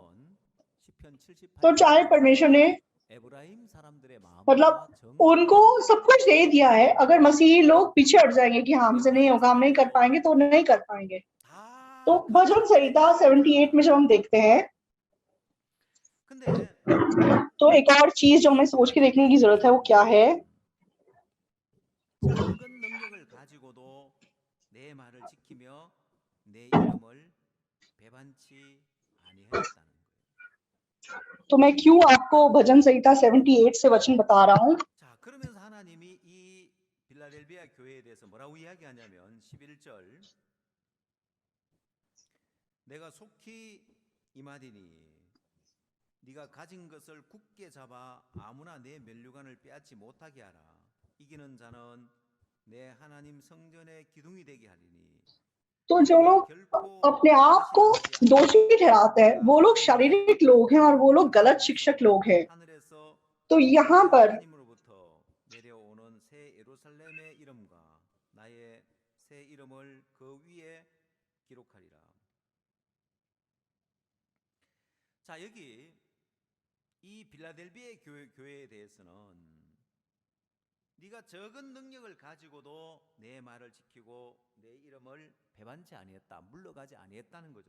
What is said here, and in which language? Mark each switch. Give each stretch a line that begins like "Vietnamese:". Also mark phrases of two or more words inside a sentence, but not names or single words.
Hindi: तो चाहे परमेश्वर ने मतलब उनको सब कुछ दे दिया है, अगर मसीही लोग पीछे हट जाएंगे कि हाँ हमसे नहीं होगा, हम नहीं कर पाएंगे, तो नहीं कर पाएंगे। तो भजन संहिता 78 में जब हम देखते हैं, तो एक और चीज जो हमें सोच के देखने की जरूरत है वो क्या है,
Korean: 작은 능력을 가지고도 내 말을 지키며 내 이름을 배반치 아니하였다는 거예요.
Hindi: तो मैं क्यों आपको भजन संहिता 78 से वचन बता रहा हूँ।
Korean: 자, 그러면서 하나님이 이 빌라델비아 교회에 대해서 뭐라고 이야기하냐면 11절 내가 속히 임하리니 네가 가진 것을 굳게 잡아 아무나 내 면류관을 빼앗지 못하게 하라. 이기는 자는 내 하나님 성전의 기둥이 되게 하리니।
Hindi: तो जो लोग अपने आप को दोषी ठहराते हैं वो लोग शारीरिक लोग हैं और वो लोग गलत शिक्षक लोग हैं। तो यहाँ पर
Korean: 내려오는 새 예루살렘의 이름과 나의 새 이름을 그 위에 기록하리라. 자, 여기 이 빌라델비아 교회에 대해서는 네가 적은 능력을 가지고도 내 말을 지키고 내 이름을 배반치 아니했다, 물러가지 아니했다는 거죠.